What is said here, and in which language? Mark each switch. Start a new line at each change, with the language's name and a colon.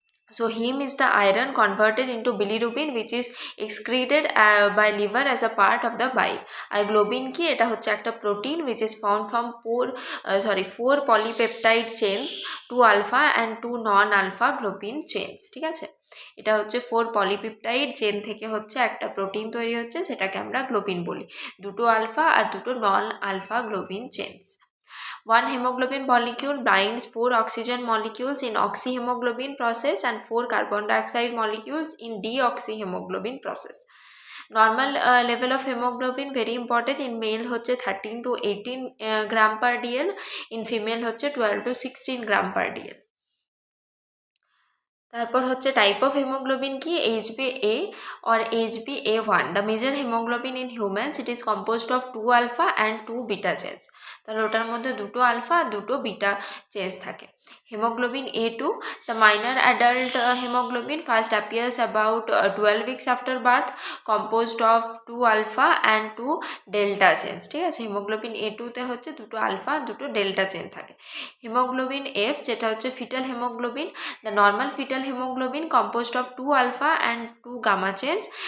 English: So heme is the iron converted into bilirubin which is excreted by liver as a part of the bile.
Bangla: আর globin কি? এটা হচ্ছে একটা
English: protein which is found from 4 polypeptide chains, 2 alpha and 2 non-alpha globin chains.
Bangla: ঠিক আছে, এটা হচ্ছে 4 polypeptide chain থেকে হচ্ছে একটা প্রোটিন তৈরি হচ্ছে, সেটাকে আমরা গ্লোবিন বলি। দুটো আলফা আর দুটো নন alpha globin chains.
English: One hemoglobin molecule binds 4 oxygen molecules in oxyhemoglobin process and 4 carbon dioxide molecules in deoxyhemoglobin process. Normal level of hemoglobin very important. In male হচ্ছে 13 to 18 gram per dl, in female হচ্ছে 12 to 16 gram per dl.
Bangla: তারপর হচ্ছে type of haemoglobin কি? HbA or HbA1.
English: The major hemoglobin in humans, it is composed of 2 alpha and 2 beta chains.
Bangla: তাহলে ওটার মধ্যে দুটো alpha আর দুটো বিটা চেঞ্জ থাকে।
English: Hemoglobin A2, the minor adult hemoglobin, first appears about 12 weeks after birth, composed of 2 alpha and 2 delta chains.
Bangla: ঠিক আছে, haemoglobin A2 তে হচ্ছে দুটো আলফা দুটো ডেল্টা চেন থাকে।
English: haemoglobin F,
Bangla: যেটা হচ্ছে fetal haemoglobin,
English: the normal fetal hemoglobin composed of 2 alpha and 2 gamma chains.